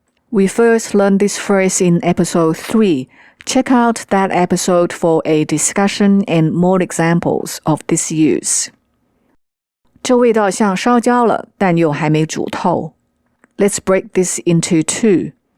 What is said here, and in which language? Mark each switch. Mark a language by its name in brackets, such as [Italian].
[English] We first learned this phrase in episode 3. Check out that episode for a discussion and more examples of this use. [Chinese] 这味道像烧焦了，但又还没煮透。 [English] Let's break this into two.